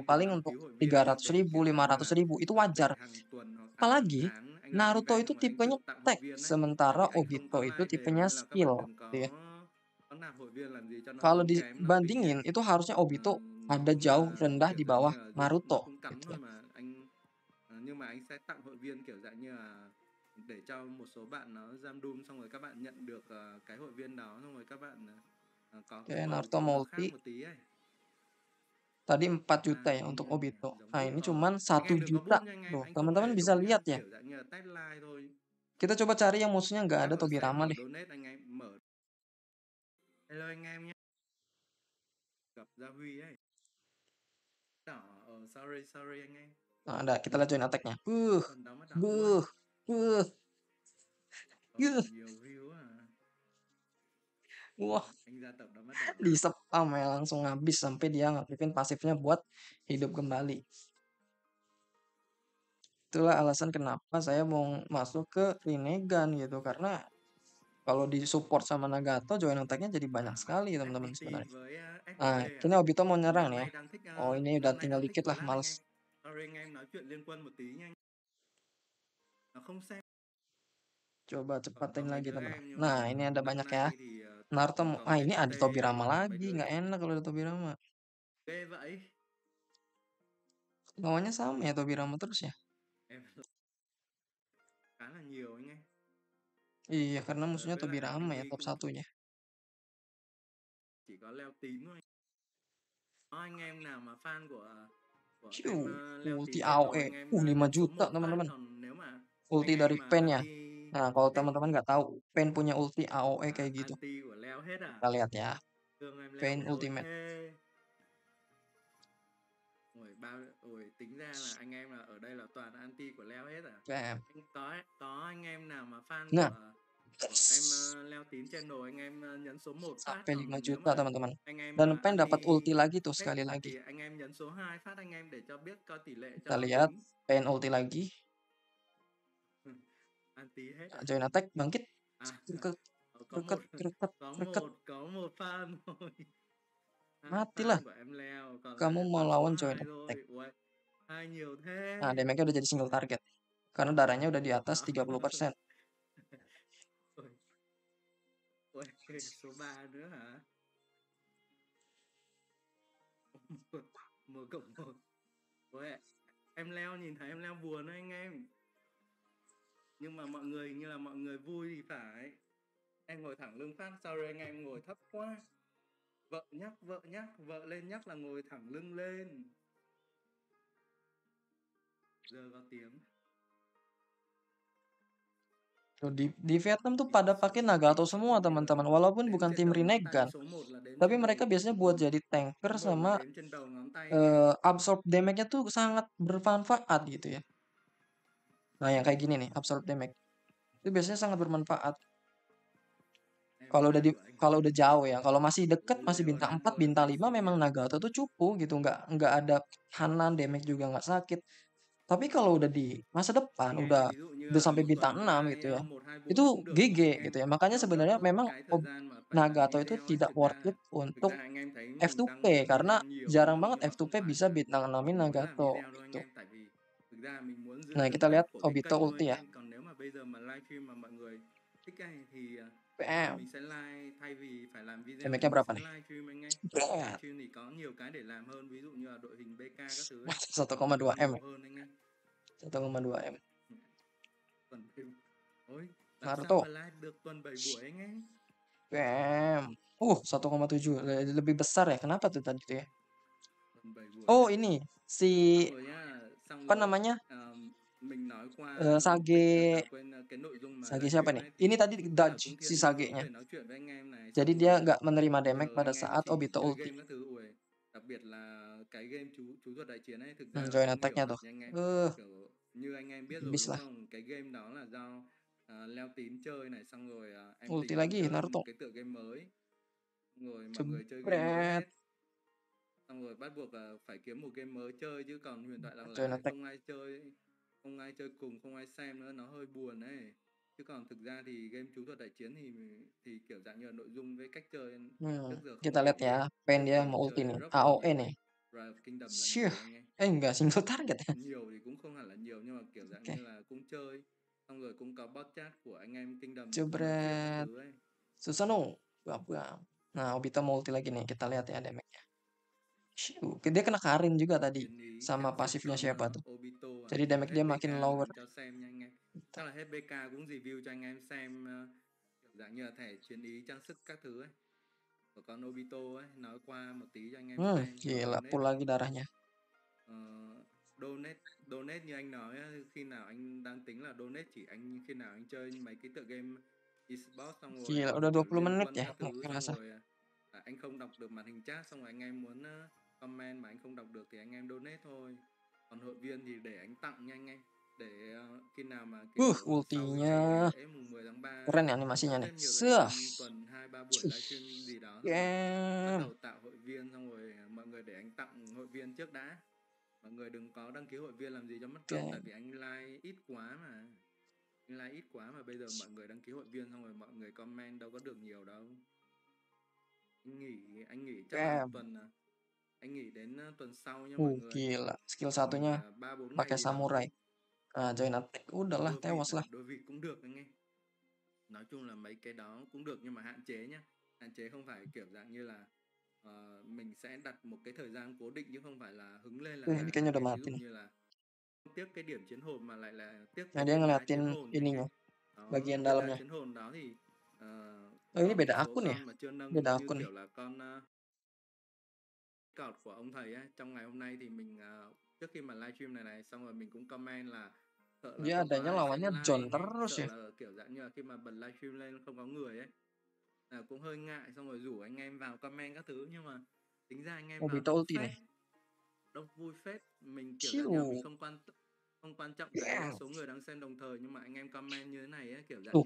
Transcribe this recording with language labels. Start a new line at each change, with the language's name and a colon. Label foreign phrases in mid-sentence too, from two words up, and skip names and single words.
Indonesian: Paling untuk 300.000, 500.000 itu wajar. Apalagi Naruto itu tipenya tech, sementara Obito itu tipenya skill. Gitu ya. Kalau dibandingin itu harusnya Obito ada jauh rendah di bawah Naruto gitu ya.
Vietnamese: Nhưng mà anh sẽ tặng hội viên kiểu dạng như là để cho một số bạn nó giam doom, xong rồi các bạn nhận được cái hội viên đó, xong rồi các bạn có Oke, cái Naruto perk nó multi. khác một tí ấy.
Indonesian: Tadi 4 juta ya untuk
Vietnamese: Giống
Indonesian: Obito.
Vietnamese: giống
Indonesian: Nah,
Vietnamese: bút
Indonesian: ini cuman
Vietnamese: anh
Indonesian: 1
Vietnamese: em đừng có
Indonesian: juta.
Vietnamese: bút nha anh em,
Indonesian: Loh,
Vietnamese: anh không
Indonesian: teman-teman
Vietnamese: hề
Indonesian: bisa
Vietnamese: đụng nhá,
Indonesian: lihat ya.
Vietnamese: kiểu dạng như là
English: test like
Vietnamese: thôi.
Indonesian: Kita coba cari yang musuhnya nggak ada
Vietnamese: Chắc là sẽ
Indonesian: Tobirama
Vietnamese: mở
Indonesian: deh.
Vietnamese: donate anh em, mở. Hello anh em nhé, gặp Gia Huy ấy. Đỏ, sorry anh em.
Indonesian: Nah, ada. Kita lihat
English: join attack-
Indonesian: nya.
Vietnamese: Phần đó mắt đỏ. Buh, buh, buh. Nhiều view à.
Indonesian: Wah,
Vietnamese: Anh ra tập đó mắt đỏ.
Indonesian: di spam ya langsung habis sampai dia ngaktifin pasifnya buat hidup kembali. Itulah alasan kenapa saya mau masuk ke Rinnegan gitu, karena kalau di support sama Nagato
English: join attack-
Indonesian: nya jadi banyak sekali teman-teman
Vietnamese: FPT
Indonesian: sebenarnya.
Vietnamese: với
Indonesian: Nah,
Vietnamese: FPT
Indonesian: ini
Vietnamese: à?
Indonesian: Obito mau nyerang
Vietnamese: Năm
Indonesian: nih ya.
Vietnamese: nay đang thích
Indonesian: Oh, ini udah
Vietnamese: năm nay
Indonesian: tinggal
Vietnamese: đang thích
Indonesian: dikit lah, Flash
Vietnamese: anh
Indonesian: males.
Vietnamese: em. Sorry anh em nói chuyện liên quân một tí nha. Nó không xem.
Indonesian: Coba
Vietnamese: Còn
Indonesian: cepatin
Vietnamese: có mấy
Indonesian: lagi
Vietnamese: đứa
Indonesian: teman-teman.
Vietnamese: em nhưng
Indonesian: Nah,
Vietnamese: mà
Indonesian: ini ada
Vietnamese: năm
Indonesian: banyak ya.
Vietnamese: nay thì
Indonesian: Naruto,
Vietnamese: còn
Indonesian: ini ada
Vietnamese: TTT
Indonesian: Tobirama
Vietnamese: và mấy
Indonesian: lagi.
Vietnamese: đứa
Indonesian: Nggak
Vietnamese: thì
Indonesian: enak kalau ada Tobirama.
Vietnamese: ghê vậy.
Indonesian: Lawannya sama ya Tobirama terus ya.
Vietnamese: Em khá là nhiều anh em.
Indonesian: Iya, karena musuhnya
Vietnamese: Với lại
Indonesian: Tobirama ya
Vietnamese: Anti
Indonesian: top
Vietnamese: cũng
Indonesian: satunya.
Vietnamese: chỉ có leo tím thôi. Có anh em nào mà fan của em
Indonesian: Ciu,
Vietnamese: leo
Indonesian: ulti
Vietnamese: tím channel
Indonesian: AOE.
Vietnamese: anh em
Indonesian: 5
Vietnamese: nhấn số
Indonesian: juta
Vietnamese: 1 phát,
Indonesian: teman-teman.
Vietnamese: còn nếu mà
Indonesian: Ulti
Vietnamese: anh em
Indonesian: dari
Vietnamese: mà
Indonesian: Pen ya.
Vietnamese: anti
Indonesian: Nah, kalau
Vietnamese: hết
Indonesian: teman-teman nggak tahu, Pen punya ulti AOE kayak gitu.
Vietnamese: anti của leo hết à?
Indonesian: Kita lihat ya.
Vietnamese: Thương em leo
Indonesian: Pen
Vietnamese: của tôi
Indonesian: Ultimate.
Vietnamese: thế. Ôi tính ra là anh em là ở đây là toàn anti của leo hết à?
Indonesian: Bam.
Vietnamese: Có anh em nào mà fan
Indonesian: Nah,
Vietnamese: của em leo tím channel anh em nhấn số 1 phát,
Indonesian: sampai 5
Vietnamese: còn nếu
Indonesian: juta
Vietnamese: mà
Indonesian: teman-teman.
Vietnamese: anh em
Indonesian: Dan
Vietnamese: mà
Indonesian: Pen dapat
Vietnamese: anti
Indonesian: ulti lagi tuh
Vietnamese: hết
Indonesian: sekali lagi.
Vietnamese: thì anh em nhấn số 2 phát anh em để cho biết coi tỷ lệ cho
Indonesian: Kita
Vietnamese: nó
Indonesian: lihat
Vietnamese: tính.
Indonesian: Pen ulti lagi.
Vietnamese: Anti hết à?
English: Join attack
Indonesian: bangkit.
Vietnamese: À,
Indonesian: Kreket,
Vietnamese: có
Indonesian: kreket,
Vietnamese: một
Indonesian: kreket, kreket.
Vietnamese: có một fan thôi.
Indonesian: Matilah.
Vietnamese: Fan của em leo, còn
Indonesian: Kamu
Vietnamese: lại
Indonesian: mau
Vietnamese: toàn số
Indonesian: lawan join
Vietnamese: 2
Indonesian: attack.
Vietnamese: thôi. Ui, hai nhiều thế.
Indonesian: Nah, damage-nya udah jadi
English: single target.
Indonesian: Karena darahnya udah di atas
Vietnamese: Đó.
Indonesian: 30%.
Vietnamese: Ui, số 3 nữa hả?
Indonesian: 1+1.
Vietnamese: Ui, em leo nhìn thấy em leo buồn đấy anh em. Nhưng mà mọi người như là mọi người vui thì phải. Em ngồi thẳng lưng phát, sorry anh em ngồi thấp quá. Vợ nhắc, vợ lên nhắc là ngồi thẳng lưng lên. Giờ có tiếng.
Indonesian: Di Vietnam tuh pada pakai Nagato semua teman-teman, walaupun
Vietnamese: Đếm
Indonesian: bukan
Vietnamese: trên
Indonesian: tim
Vietnamese: đầu ngón tay,
Indonesian: Rinnegan,
Vietnamese: số 1 là đếm
Indonesian: tapi
Vietnamese: trên
Indonesian: mereka
Vietnamese: đầu.
Indonesian: biasanya buat jadi tanker
Vietnamese: Số 1 là
Indonesian: sama
Vietnamese: đếm trên đầu ngón tay anh em.
English: absorb damage-
Indonesian: nya tuh sangat bermanfaat gitu ya. Nah, yang kayak gini nih,
English: absorb damage.
Indonesian: Itu biasanya sangat bermanfaat.
Vietnamese: Em
Indonesian: Kalau udah
Vietnamese: fan của anh
Indonesian: kalau udah jauh ya, kalau masih deket, masih
Vietnamese: leo
Indonesian: bintang
Vietnamese: đám
Indonesian: 4,
Vietnamese: rồi
Indonesian: bintang 5 memang maximum. Nagato tuh cupu gitu, nggak ada Hanan, damage juga nggak sakit. Tapi kalau udah di masa depan,
Vietnamese: Anh em
Indonesian: udah
Vietnamese: ví dụ như
Indonesian: udah
Vietnamese: là
Indonesian: sampai
Vietnamese: một
Indonesian: bintang
Vietnamese: tuần
Indonesian: 6
Vietnamese: like
Indonesian: gitu ya,
Vietnamese: 1, 2
Indonesian: itu
Vietnamese: buổi cũng được
Indonesian: GG
Vietnamese: mà anh
Indonesian: gitu
Vietnamese: em.
Indonesian: ya. Makanya
Vietnamese: Cho
Indonesian: sebenarnya
Vietnamese: đỡ
Indonesian: memang
Vietnamese: cái thời gian mà phải làm
Indonesian: Nagato itu
Vietnamese: video ấy.
Indonesian: tidak
English: worth it
Vietnamese: Thực
Indonesian: untuk
Vietnamese: ra anh em thấy mình
Indonesian: F2P
Vietnamese: đăng
Indonesian: karena
Vietnamese: video nhiều đúng
Indonesian: jarang
Vietnamese: không?
Indonesian: banget
Vietnamese: Nhưng mà không
Indonesian: F2P
Vietnamese: phải
Indonesian: bisa
Vietnamese: là
Indonesian: bintang 6-in
Vietnamese: mình muốn làm
Indonesian: Nagato
Vietnamese: video đâu anh
Indonesian: gitu.
Vietnamese: em, tại vì thực ra mình muốn giữ
Indonesian: Nah,
Vietnamese: tương
Indonesian: kita
Vietnamese: tác
Indonesian: lihat
Vietnamese: của cái
Indonesian: Obito
Vietnamese: kênh thôi
Indonesian: ulti
Vietnamese: anh
Indonesian: ya.
Vietnamese: em. Còn nếu mà bây giờ mà livestream mà mọi người thích ấy, thì
Indonesian: Bam.
Vietnamese: mình sẽ live, thay vì phải làm video thì
Indonesian: Damage-nya
Vietnamese: mình
Indonesian: berapa
Vietnamese: sẽ
Indonesian: nih?
Vietnamese: livestream anh em.
Indonesian: Bret.
Vietnamese: Livestream thì có nhiều cái để làm hơn, ví dụ như là đội hình BK các thứ ấy, nó
Indonesian: 1,2 M.
Vietnamese: nhiều hơn anh em.
Indonesian: 1,2 M.
Vietnamese: Tuần ôi, làm sao
Indonesian: Naruto.
Vietnamese: mà live được tuần 7 buổi anh em?
Indonesian: Bam. 1,7 lebih besar ya. Kenapa tuh tadi tuh ya?
Vietnamese: Tuần 7 buổi
Indonesian: Oh,
Vietnamese: ấy.
Indonesian: ini si
Vietnamese: Xong rồi nhá, xong
Indonesian: apa
Vietnamese: rồi
Indonesian: namanya?
Vietnamese: mình nói qua
Indonesian: Sage
Vietnamese: quên cái nội dung mà
Indonesian: Sage siapa
Vietnamese: livestream
Indonesian: nih?
Vietnamese: ấy,
Indonesian: Ini
Vietnamese: thì
Indonesian: tadi
Vietnamese: tức là
Indonesian: dodge
Vietnamese: cũng
Indonesian: si
Vietnamese: thiên về có
Indonesian: Sage-nya.
Vietnamese: thể nói chuyện với anh em này,
Indonesian: Jadi
Vietnamese: xong
Indonesian: dia
Vietnamese: rồi
Indonesian: nggak menerima damage
Vietnamese: nhờ
Indonesian: pada
Vietnamese: anh em
Indonesian: saat
Vietnamese: chỉ
Indonesian: Obito
Vietnamese: chơi
Indonesian: ulti.
Vietnamese: game các thứ. Ui, đặc biệt là cái game chú thuật đại chiến ấy, thực ra là
Indonesian: Join
Vietnamese: không hiểu
Indonesian: attack-nya
Vietnamese: thật
Indonesian: tuh.
Vietnamese: nha anh em.
Indonesian: Uh,
Vietnamese: Kiểu như anh em biết rồi
Indonesian: habis
Vietnamese: đúng
Indonesian: lah.
Vietnamese: không, cái game đó là do leo tím chơi này, xong rồi em
Indonesian: Ulti
Vietnamese: tính em
Indonesian: lagi
Vietnamese: chơi
Indonesian: Naruto.
Vietnamese: một cái tựa game mới, xong rồi mọi người chơi game mới
Indonesian: Jebret.
Vietnamese: hết, xong rồi bắt buộc phải kiếm một game mới chơi, chứ còn huyền thoại lạc
Indonesian: Join
Vietnamese: đà
Indonesian: attack.
Vietnamese: không ai chơi cùng, không ai xem nữa, nó hơi buồn ấy. Chứ còn thực ra thì game chú thuật đại chiến thì kiểu dạng như là nội dung với cách chơi trước giờ không
Indonesian: Kita
Vietnamese: đổi
Indonesian: lihat
Vietnamese: được.
Indonesian: ya. Pen
Vietnamese: Trước
Indonesian: dia
Vietnamese: giờ
Indonesian: mau
Vietnamese: mình
Indonesian: ulti
Vietnamese: chơi
Indonesian: nih.
Vietnamese: rock là
Indonesian: AOE
Vietnamese: nhiều,
Indonesian: nih.
Vietnamese: Rise of Kingdom là
Indonesian: Syuh.
Vietnamese: nhiều anh em.
Indonesian: Enggak,
English: single target
Indonesian: ya.
Vietnamese: Nhiều thì cũng không hẳn là nhiều, nhưng mà kiểu dạng
Indonesian: Oke.
Vietnamese: như là cũng chơi, xong rồi cũng có bot chat của anh em Kingdom nói chuyện các
Indonesian: Jebret.
Vietnamese: thứ ấy.
Indonesian: Susanoo. Buang-buang. Nah, Obito mau ulti lagi nih. Kita lihat ya damage-nya. Shoo. Dia kena Karin juga tadi.
Vietnamese: Chiến ý
Indonesian: Sama
Vietnamese: theo phiên
Indonesian: pasifnya
Vietnamese: tuần siapa tuh. Obito
Indonesian: Jadi
Vietnamese: nhiều
Indonesian: damage
Vietnamese: hết
Indonesian: dia
Vietnamese: BK
Indonesian: makin rồi lower.
Vietnamese: cho xem nha anh em. chắc là hết BK cũng review cho anh em xem kiểu dạng như là thẻ chiến ý trang sức các thứ ấy của con Obito ấy, nói qua một tí cho anh em xem rồi
Indonesian: Gila,
Vietnamese: donate.
Indonesian: full lagi darahnya.
Vietnamese: Ờ, donate như anh nói á, khi nào anh đang tính là donate chỉ anh khi nào anh chơi mấy cái tựa game esports xong rồi
Indonesian: Gila, udah
Vietnamese: kiểu
Indonesian: 20
Vietnamese: liên
Indonesian: menit
Vietnamese: quân
Indonesian: ya,
Vietnamese: các
Indonesian: nggak
Vietnamese: thứ xong
Indonesian: kerasa.
Vietnamese: rồi anh không đọc được màn hình chat xong rồi anh em muốn comment mà anh không đọc được thì anh em donate thôi, còn hội viên thì để anh tặng nha anh em, để khi nào mà kiểu sau cái ngày
Indonesian: Ultinya
Vietnamese: lễ mùng 10 tháng 3
Indonesian: keren ya animasinya
Vietnamese: sắp
Indonesian: nih.
Vietnamese: xếp nhiều thời
Indonesian: Sah.
Vietnamese: gian tuần 2-3 buổi
Indonesian: Cih,
Vietnamese: livestream gì đó xong rồi bắt
Indonesian: damn.
Vietnamese: đầu tạo hội viên xong rồi mọi người để anh tặng hội viên trước đã, mọi người đừng có đăng ký hội viên làm gì cho mất công tại
Indonesian: Damn.
Vietnamese: vì anh like ít quá mà, anh like ít quá mà bây giờ mọi người đăng ký hội viên xong rồi mọi người comment đâu có được nhiều đâu. Anh nghỉ chắc là
Indonesian: Damn.
Vietnamese: tuần anh nghỉ đến tuần sau nha mọi người,
Indonesian: Gila. Skill
Vietnamese: nghỉ
Indonesian: satunya
Vietnamese: 3-4 ngày
Indonesian: pakai
Vietnamese: gì đó.
Indonesian: samurai. Nah,
English: join attack.
Indonesian: Udahlah, tewas lah.
Vietnamese: Đôi vịt cũng được anh em, nói chung là mấy cái đó cũng được nhưng mà hạn chế nhá, hạn chế không phải kiểu dạng như là mình sẽ đặt một cái thời gian cố định chứ không phải là hứng lên là
Indonesian: Ini
Vietnamese: làm
Indonesian: kayaknya
Vietnamese: anh
Indonesian: udah
Vietnamese: em, ví
Indonesian: mati
Vietnamese: dụ
Indonesian: nih.
Vietnamese: như là tiếc cái điểm chiến hồn mà lại là tiếc
Indonesian: Nah,
Vietnamese: cái
Indonesian: dia
Vietnamese: viên đá
Indonesian: ngeliatin
Vietnamese: chiến hồn anh em.
Indonesian: ininya,
Vietnamese: Đó,
Indonesian: bagian
Vietnamese: viên đá
Indonesian: dalamnya.
Vietnamese: chiến hồn đó thì
Indonesian: Oh, ini
Vietnamese: còn một
Indonesian: beda
Vietnamese: số
Indonesian: akun ya?
Vietnamese: con mà chưa
Indonesian: Beda
Vietnamese: nâng như
Indonesian: akun nih.
Vietnamese: kiểu là con cọt của ông thầy á, trong ngày hôm nay thì mình trước khi mà livestream này xong rồi mình cũng comment là sợ là
Indonesian: Dia
Vietnamese: không có
Indonesian: adanya
Vietnamese: ai
Indonesian: lawannya
Vietnamese: xem like
Indonesian: John
Vietnamese: anh em,
Indonesian: terus
Vietnamese: sợ
Indonesian: ya.
Vietnamese: là kiểu dạng như là khi mà bật livestream lên không có người ấy, cũng hơi ngại xong rồi rủ anh em vào comment các thứ, nhưng mà tính ra anh em vào
Indonesian: Obito
Vietnamese: đông
Indonesian: ulti
Vietnamese: phết,
Indonesian: nih.
Vietnamese: đông vui phết, mình kiểu dạng như là mình
Indonesian: Ciu.
Vietnamese: không quan trọng cái
Indonesian: Damn.
Vietnamese: số người đang xem đồng thời nhưng mà anh em comment như thế này ấy, kiểu dạng